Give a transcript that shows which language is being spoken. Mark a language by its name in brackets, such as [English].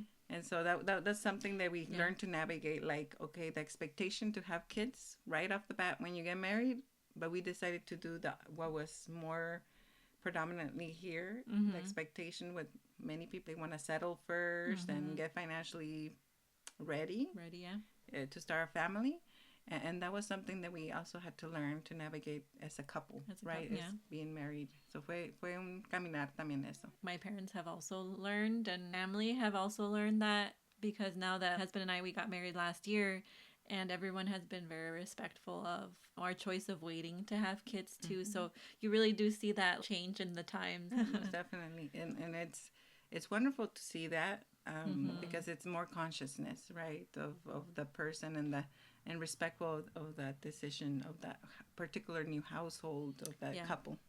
[English] And so that's something that we learned to navigate. Like, okay, the expectation to have kids right off the bat when you get married, but we decided to do what was more predominantly here. The expectation with many people, they want to settle first and get financially ready, to start a family. And that was something that we also had to learn to navigate as a couple, right? As being married. [Spanish] So fue un caminar también eso. [English] My parents have also learned, and family have also learned that, because now that husband and I, we got married last year, and everyone has been very respectful of our choice of waiting to have kids too. So you really do see that change in the times. Definitely. And it's wonderful to see that, because it's more consciousness, right, of the person and respectful of that decision of that particular new household of that couple.